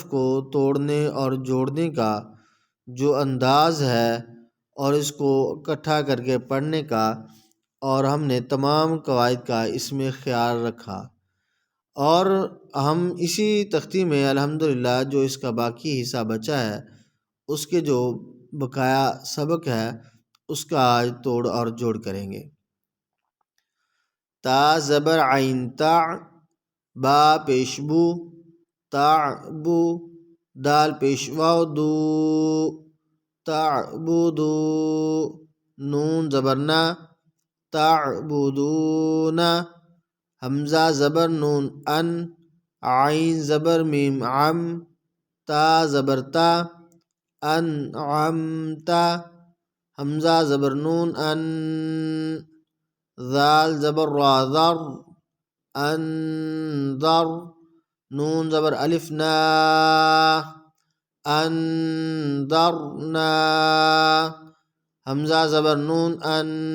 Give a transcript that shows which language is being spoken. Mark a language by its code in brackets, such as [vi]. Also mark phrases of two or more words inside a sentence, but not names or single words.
[ur] کو توڑنے اور جوڑنے کا جو انداز ہے اور اس کو اکٹھا کر کے پڑھنے کا، اور ہم نے تمام قواعد کا اس میں خیال رکھا، اور ہم اسی تختی میں الحمدللہ جو اس کا باقی حصہ بچا ہے اس کے جو بقایا سبق ہے اس کا آج توڑ اور جوڑ کریں گے۔ تا زبر عین تا، با پیش بو، تعبو، دال پیش واو دو، تعبدو، نون زبر نا، تعبدون، حمزہ زبر نون ان، عین زبر میم عم، تا زبر تا، انعمتا، حمزہ زبر نون ان، ذال زبر را ذر، انذر، نون زبر الف نا، انذرنا، حمزہ زبر نون ان،